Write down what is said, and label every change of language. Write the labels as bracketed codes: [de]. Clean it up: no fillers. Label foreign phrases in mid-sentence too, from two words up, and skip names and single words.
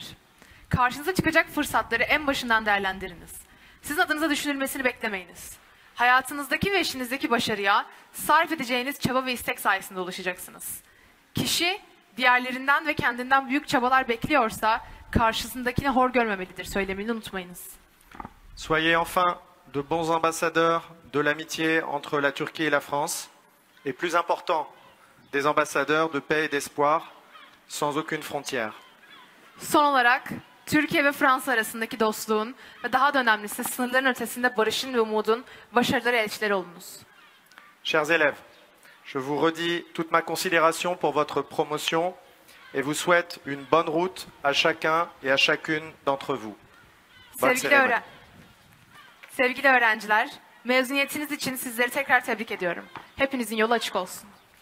[tr] Karşınıza çıkacak fırsatları en başından değerlendiriniz. Sizin adınıza düşünülmesini beklemeyiniz. Hayatınızdaki ve işinizdeki başarıya sarf edeceğiniz çaba ve istek sayesinde ulaşacaksınız. Kişi diğerlerinden ve kendinden büyük çabalar bekliyorsa karşısındakini hor görmemelidir söylemini unutmayınız. [fr] Soyez enfin de bons ambassadeurs de l'amitié entre la Turquie et la France, et plus important, des ambassadeurs de paix et d'espoir, sans aucune frontière. [tr] Son olarak Türkiye ve Fransa arasındaki dostluğun ve daha da önemlisi sınırların ötesinde barışın ve umudun başarıları elçileri olunuz. [fr] Chers élèves, je vous redis toute ma considération pour votre promotion et vous souhaite une bonne route à chacun et à chacune d'entre vous. Bonne cérémonie. [tr] Sevgili öğrenciler, mezuniyetiniz için sizleri tekrar tebrik ediyorum. Hepinizin yolu açık olsun.